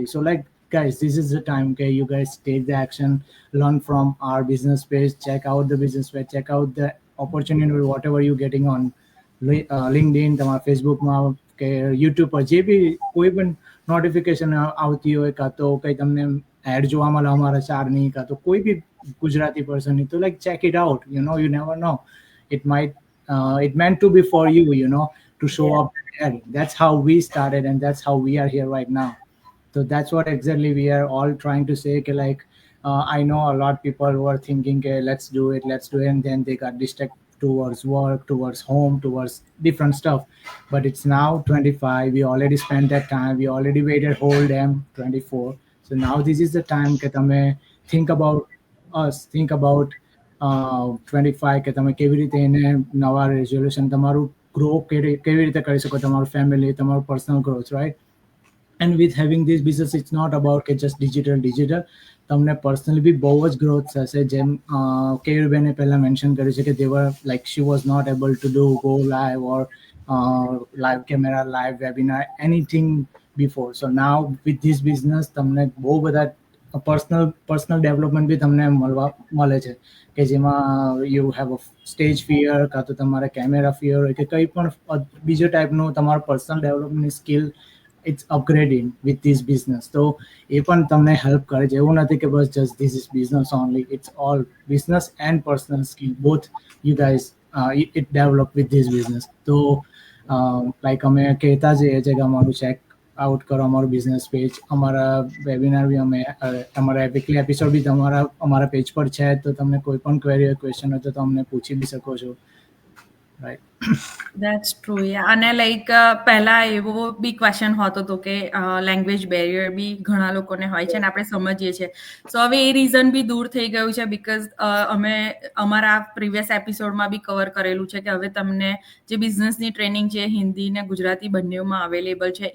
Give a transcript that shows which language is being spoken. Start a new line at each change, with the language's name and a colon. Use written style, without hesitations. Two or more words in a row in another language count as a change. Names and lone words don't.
English: So like guys, this is the time, okay? You guys take the action, learn from our business page, check out the business page, check out the opportunity, whatever you're getting on LinkedIn,
Gujarati: તમારા ફેસબુકમાં કે યુટ્યુબ પર જે બી કોઈ પણ નોટિફિકેશન આવતી હોય, કાં તો કંઈ તમને એડ જોવા મળે અમારા ચારની, કાં તો કોઈ બી ગુજરાતી પર્સનની, તો
English: like check it out. You never know, it meant to be for you, to show up there. That's how we started, and that's how we are here right now. So that's what exactly we are all trying to say. Like I know a lot of people were thinking, let's do it, and then they got distracted towards work, towards home, towards different stuff. But it's now 25. We already spent that time. We already waited whole damn 24. So now this is the time that
Gujarati: તમે
English: think about us, think about 25
Gujarati: કે તમે કેવી રીતે એને નવા રેઝોલ્યુશન તમારું ગ્રો કેવી રીતે કરી શકો, તમારું ફેમિલી, તમારું પર્સનલ ગ્રોથ, રાઈટ?
English: And with having this business, it's not about just digital.
Gujarati: તમને પર્સનલી બી બહુ જ ગ્રોથ થશે. જેમ કેયુરબેને પહેલાં મેન્શન કર્યું છે કે
English: they were like she was not able to do go live or live camera, live webinar, anything before. So now with this business
Gujarati: તમને બહુ બધા પર્સનલ ડેવલપમેન્ટ બી તમને મળે છે કે જેમાં
English: you have a stage fear,
Gujarati: કાં તો તમારે કેમેરા ફિયર હોય કે કંઈ પણ બીજો ટાઈપનું તમારું પર્સનલ ડેવલપમેન્ટની સ્કિલ,
English: it's upgrading with this business.
Gujarati: So એ પણ તમને હેલ્પ કરે છે. એવું નથી કે બસ
English: just this is business only. It's all business and personal skill, both you guys it develop with this business. So like
Gujarati: અમે કહેતા જઈએ છે કે અમારું
English: check out
Gujarati: કરો અમારું બિઝનેસ પેજ, અમારા વેબિનાર બી અમે તમારા વીકલી એપિસોડ બી અમારા પેજ પર છે. તો તમને કોઈ પણ ક્વેરી હોય, ક્વેશ્ચન હોય તો તમને પૂછી બી શકો છો, રાઈટ?
English: That's true, yeah.
Gujarati: અને લાઈક પહેલા એવો બી ક્વેશ્ચન હોતો હતો કે લેંગ્વેજ બેરિયર બી ઘણા લોકોને હોય છે, અને આપણે સમજીએ છીએ. સો હવે એ રીઝન બી દૂર થઈ ગયું છે, બીકોઝ અમે અમારા પ્રીવિયસ એપિસોડમાં બી કવર કરેલું છે કે હવે તમને જે બિઝનેસની ટ્રેનિંગ છે હિન્દી ને ગુજરાતી બંનેમાં અવેલેબલ છે.